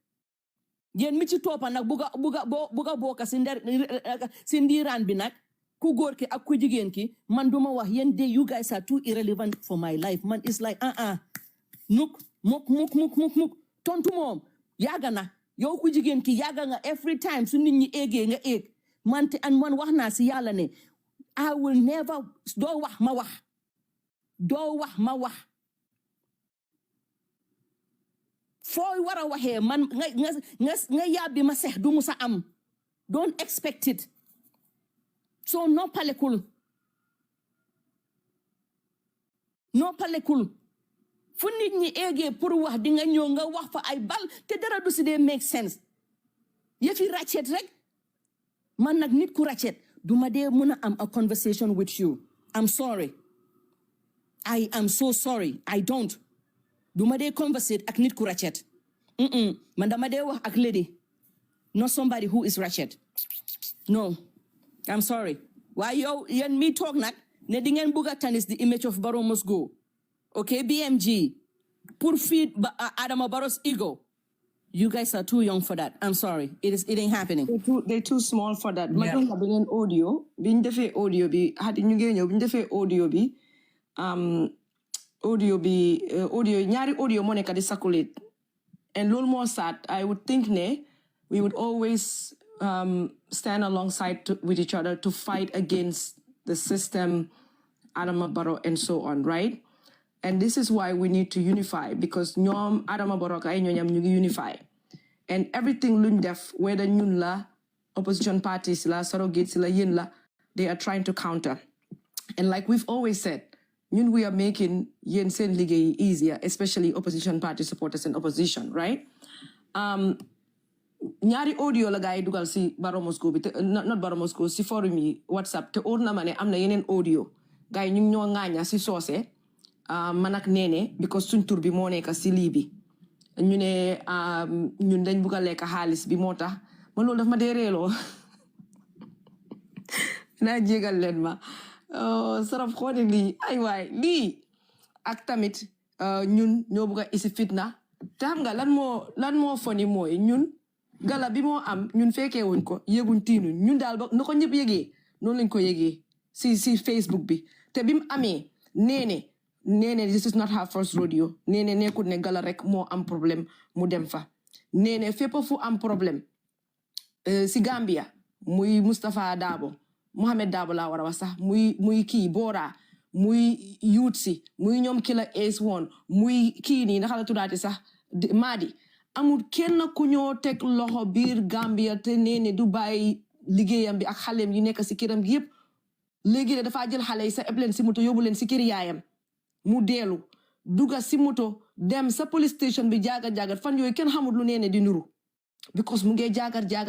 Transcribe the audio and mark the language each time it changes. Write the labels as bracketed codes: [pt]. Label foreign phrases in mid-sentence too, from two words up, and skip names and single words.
[wo] yéen mi ci toppa nag buga bokka si ndiiraan bi nag ku góor ki ak ku jigéen ki man duma wax yéen de [en] you guys are too irrelevant for my life [wo] man [en] it's like [wo] muk tontu moom yàgga na yow ku jigéen ki yàgga nga [en] every time [wo] su nit ñi éegee nga éeg man wax naa si yàlla ne [en] I will never [wo] doo wax ma wax fooy war a waxee man nga yàbbi ma sex du musa am [en] don't expect it [wo] so noppalekul fu nit ñi éegee pour wax di nga ñëw nga wax fa ay bal te dara du si dee [en] make sense [wo] yëfi ratchet rek man nag nit ku ratchet du ma dee mën a am a [en] conversation with you I'm sorry I am so sorry I don't [wo] du ma dee conversate ak nit ku ratchet man dama dee wax ak [en] lady not somebody who is ratchet no I'm sorry [wo] waaye yow yéen mi toog nag ne di ngeen bugg a tanis [en] the image of Barrow must go okay BMG pour feed Adama Barrow's ego you guys are too young for that I'm sorry it ain't happening they're too small for that [wo] ma doon la beneen audio biñ defee audio bi hadi ñu ngi ñëw biñ defee audio bi ñaari audio moo nekk di [en] circulate and [wo] loolu moo [en] sad I would think ne we would always stand alongside with each other to fight against the system Adama Barrow and so on right and this is why we need to unify because [wo] ñoom Adama Barrow ay ñooñam ñu ngi [en] unify and everything [wo] luñ def [en] whether [wo] ñun la [en] opposition parties [wo] la surrogates la yéen la [en] they are trying to counter and like we've always said ñun we are making [wo] yéen seen liggéey [en] easier especially opposition party supporters and opposition right [wo] ñaari audio la gaay dugal si Barrow must go bi not Barrow must go si forum yi WhatsApp te óor na ma ne am na yeneen audio gaay ñu ñoo ŋaaña si soose man ak Nene because suñ tur bi moo nekk si lii bi ñu ne ñun dañ bugg a lekk xaalis bi moo tax man loolu daf ma dee reeloo naa jégal leen ma saraf xoone lii ay waay lii ak tamit ñun ñoo bugg a isi fitna te xam nga lan moo foni mooy ñun gala bi moo am ñun fekkee wuñ ko yëguñ tiinuñ ñun daal ba na ko ñëpp yëgee noonu lañ ko yëgee si Facebook bi te bi mu amee Nene [en] this is not her first rodeo [wo] Nene nekkul ne gala rek moo am problème mu dem fa Nene fépp fu am problème si Gambia muy Moustapha Dabo Mohamed Dabo laa war a wax sax muy kii Bora muy youth si muy ñoom Killa Ace One muy kii nii naka la tuddaati sax Madi amul kenn ku ñoo teg loxo biir Gambia te Nene du bàyyi liggéeyam bi ak xaleem yi nekk si këram gi yëpp léegi dafa jël xale yi sa eb leen si moto yóbbu leen si kër yaayam mu deelu duga si moto dem sa police station bi jaagar fan yooyu kenn xamul lu Nene di nuru because mu ngi jaagar